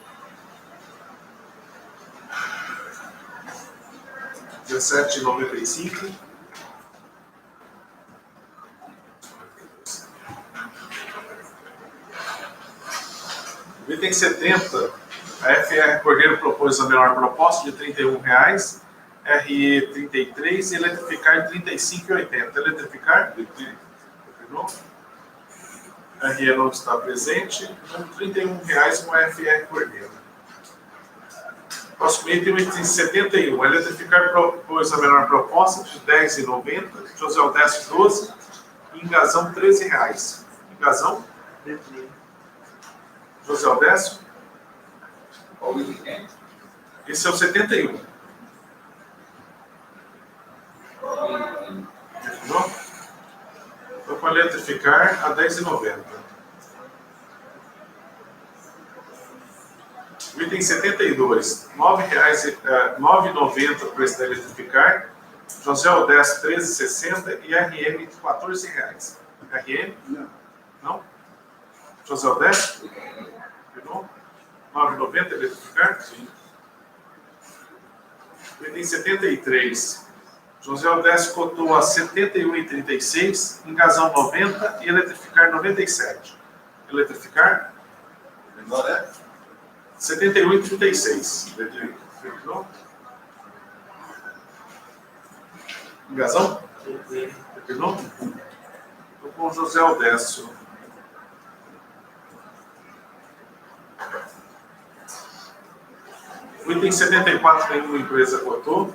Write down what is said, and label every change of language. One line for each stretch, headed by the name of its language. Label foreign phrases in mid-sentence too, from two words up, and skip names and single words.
Portuguese: 17,95. Item 70. A FR Cordeiro propôs a menor proposta de R$ 31,00. RE 33 e eletrificar em 35,80. Eletrificar? Declinou. RE não está presente. Então, R$ 31,00 com a FR Cordeiro. Próximo item, item 71. Eletrificar propôs a menor proposta de R$ 10,90. José Odécio 12. E Ingazão R$ 13,00. Ingazão? José Odécio? Qual o item? Esse é o 71. para eletrificar a 10,90. O item 72, R$ 9,90 o preço da eletrificar. José Odécio, R$ 13,60 e RM, R$ 14,00. RM? Não? José Odécio? R$ 9,90 eletrificar? Sim. O item 73, José Odécio cotou a R$ 71,36, engazão 90 e eletrificar 97. Eletrificar? Menor é? 71,36. Fechou? Engazão? Fechou? Estou com o José Odécio. O item 74 nenhuma empresa cotou.